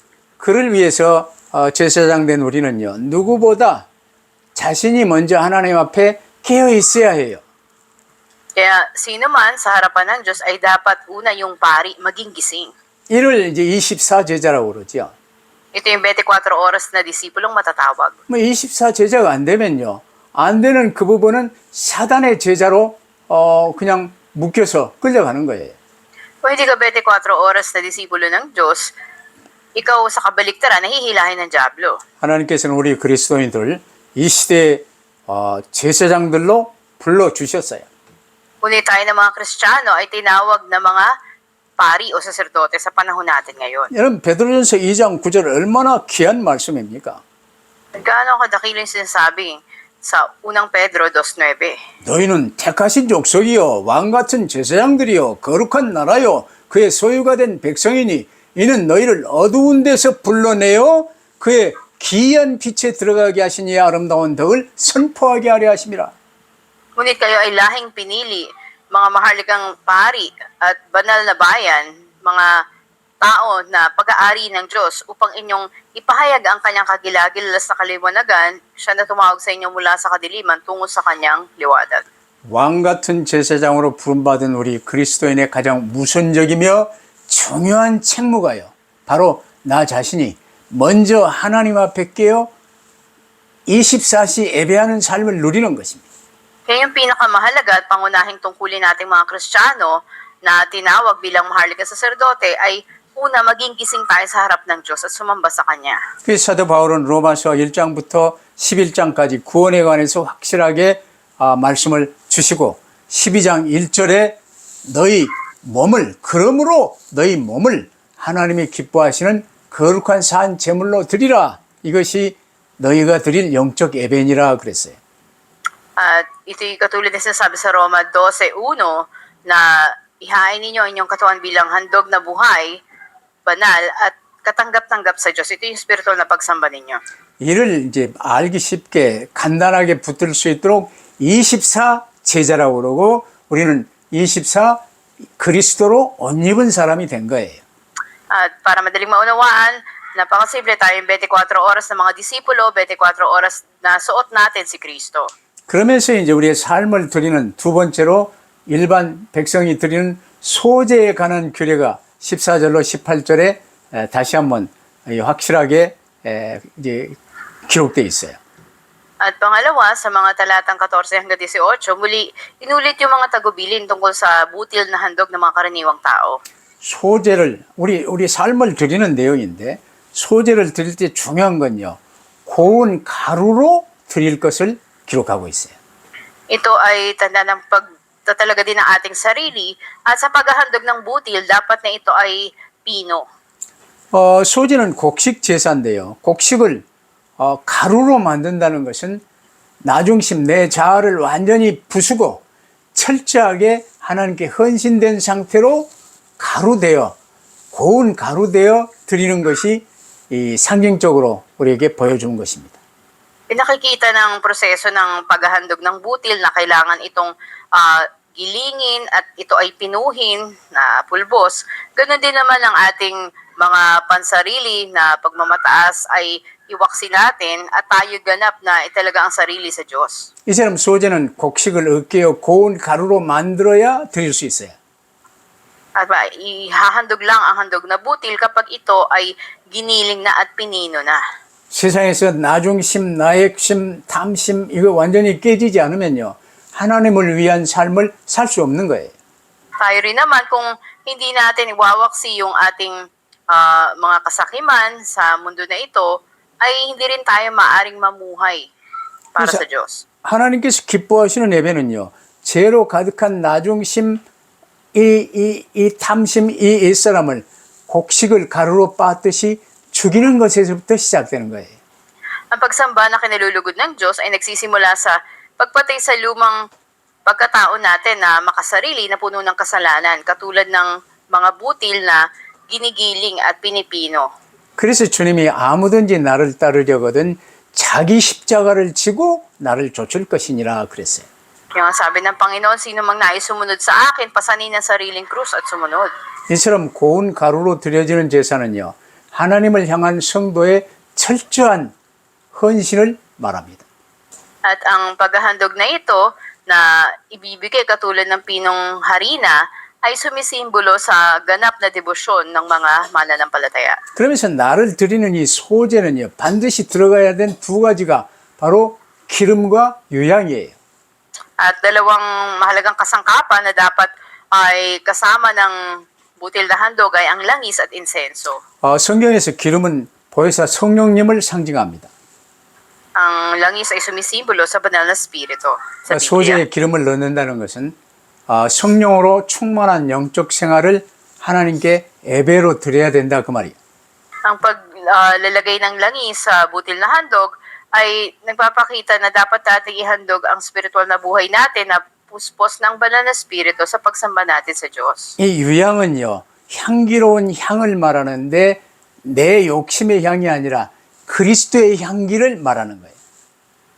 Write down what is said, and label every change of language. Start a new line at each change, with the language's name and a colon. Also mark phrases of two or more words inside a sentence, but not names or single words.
Korean: 그를 위해서 제사장 된 우리는요. 누구보다 자신이 먼저 하나님 앞에 깨어 있어야 해요.
Filipino: Kaya sino man sa harapan ng Diyos ay dapat una yung pari maging gising.
Korean: 이를 이제 24 제자라고 그러죠.
Filipino: Ito yung 24 oras na disipulong matatawag.
Korean: 뭐 24 제자가 안 되면요. 안 되는 그 부분은 사단의 제자로 그냥 묶여서 끌려가는 거예요.
Filipino: Kung hindi ka 24 oras na disipulo ng Diyos, ikaw sa kabaliktaran, nahihilahin ng Diablo.
Korean: 하나님께서는 우리 그리스도인들 이 시대의 제사장들로 불러주셨어요.
Filipino: Ngunit tayo ng mga Kristiyano ay tinawag na mga pari o saserdote sa panahon natin ngayon.
Korean: 여러분 베드로전서 2장 9절 얼마나 귀한 말씀입니까?
Filipino: Gaano kadakilo yung sinasabi sa unang Pedro 2:9.
Korean: 너희는 택하신 족속이요 왕 같은 제사장들이요 거룩한 나라요 그의 소유가 된 백성이니 이는 너희를 어두운 데서 불러내어 그의 기이한 빛에 들어가게 하시니 아름다운 덕을 선포하게 하려 하심이라.
Filipino: Ngunit kayo ay lahing pinili, mga maharlikang pari at banal na bayan, mga tao na pag-aari ng Diyos upang inyong ipahayag ang kanyang kagilagilas na kaliwanagan, siya na tumawag sa inyo mula sa kadiliman tungo sa kanyang liwanag.
Korean: 왕 같은 제사장으로 부름받은 우리 그리스도인의 가장 우선적이며 중요한 책무가요. 바로 나 자신이 먼저 하나님 앞에 깨어 24시 예배하는 삶을 누리는 것입니다.
Filipino: Kaya yung pinakamahalaga at pangunahing tungkulin nating mga Kristiyano na tinawag bilang maharlikang saserdote ay una, maging gising tayo sa harap ng Diyos at sumamba sa Kanya.
Korean: 그래서 사도 바울은 로마서 1장부터 11장까지 구원에 관해서 확실하게 말씀을 주시고 12장 1절에 너희 몸을 그러므로 너희 몸을 하나님이 기뻐하시는 거룩한 산 제물로 드리라. 이것이 너희가 드릴 영적 예배니라 그랬어요.
Filipino: At ito'y katulad na sinasabi sa Roma 12:1 na ihain ninyo ang inyong katawan bilang handog na buhay, banal at katanggap-tanggap sa Diyos. Ito yung spiritual na pagsamba ninyo.
Korean: 이를 이제 알기 쉽게 간단하게 붙들 수 있도록 24 제자라고 그러고 우리는 24 그리스도로 옷 입은 사람이 된 거예요.
Filipino: At para madaling maunawaan, napakasimple tayong 24 oras na mga disipulo, 24 oras na suot natin si Kristo.
Korean: 그러면서 이제 우리의 삶을 드리는 두 번째로 일반 백성이 드리는 소제에 관한 규례가 14절로 18절에 다시 한번 확실하게 이제 기록되어 있어요.
Filipino: At pangalawa, sa mga talatang 14 hanggang 18, muli inulit yung mga tagubilin tungkol sa butil na handog ng mga karaniwang tao.
Korean: 소제를 우리 삶을 드리는 내용인데 소제를 드릴 때 중요한 건요. 고운 가루로 드릴 것을 기록하고 있어요.
Filipino: Ito ay tanda ng pagtatalaga din ng ating sarili at sa paghahandog ng butil, dapat na ito ay pino.
Korean: 소제는 곡식 제사인데요. 곡식을 가루로 만든다는 것은 나중심 내 자아를 완전히 부수고 철저하게 하나님께 헌신된 상태로 가루되어 고운 가루되어 드리는 것이 이 상징적으로 우리에게 보여준 것입니다.
Filipino: Pinakikita ng proseso ng paghahandog ng butil na kailangan itong gilingin at ito ay pinuhin na pulbos. Ganon din naman ang ating mga pansarili na pagmamataas ay iwaksi natin at tayo ganap na italaga ang sarili sa Diyos.
Korean: 이처럼 소제는 곡식을 으깨어 고운 가루로 만들어야 드릴 수 있어요.
Filipino: At ihahandog lang ang handog na butil kapag ito ay giniling na at pinino na.
Korean: 세상에서 나중심, 나액심, 탐심 이거 완전히 깨지지 않으면요. 하나님을 위한 삶을 살 수 없는 거예요.
Filipino: Tayo rin naman kung hindi natin iwawaksi yung ating mga kasakiman sa mundo na ito, ay hindi rin tayo maaring mamuhay para sa Diyos.
Korean: 하나님께서 기뻐하시는 예배는요. 죄로 가득한 나중심, 이 탐심, 이 옛사람을 곡식을 가루로 빻듯이 죽이는 것에서부터 시작되는 거예요.
Filipino: Ang pagsamba na kinalulugod ng Diyos ay nagsisimula sa pagpatay sa lumang pagkatao natin na makasarili na puno ng kasalanan, katulad ng mga butil na ginigiling at pinipino.
Korean: 그래서 주님이 아무든지 나를 따르려거든 자기 십자가를 지고 나를 좇을 것이니라 그랬어요.
Filipino: Kaya sabi ng Panginoon, sino mang nais sumunod sa akin, pasanin ang sariling krus at sumunod.
Korean: 이처럼 고운 가루로 드려지는 제사는요. 하나님을 향한 성도의 철저한 헌신을 말합니다.
Filipino: At ang paghahandog na ito na ibibigay katulad ng pinong harina ay sumisimbolo sa ganap na debosyon ng mga mananampalataya.
Korean: 그러면서 나를 드리는 이 소제는요. 반드시 들어가야 된 두 가지가 바로 기름과 유향이에요.
Filipino: At dalawang mahalagang kasangkapan na dapat ay kasama ng butil na handog ay ang langis at insenso.
Korean: 성경에서 기름은 보혜사 성령님을 상징합니다.
Filipino: Ang langis ay sumisimbolo sa banal na spirito sa Biblia.
Korean: 소제에 기름을 넣는다는 것은 성령으로 충만한 영적 생활을 하나님께 예배로 드려야 된다 그 말이에요.
Filipino: Ang paglalagay ng langis sa butil na handog ay nagpapakita na dapat natin ihandog ang spiritual na buhay natin na puspos ng banal na spirito sa pagsamba natin sa Diyos.
Korean: 이 유향은요, 향기로운 향을 말하는데 내 욕심의 향이 아니라 그리스도의 향기를 말하는 거예요.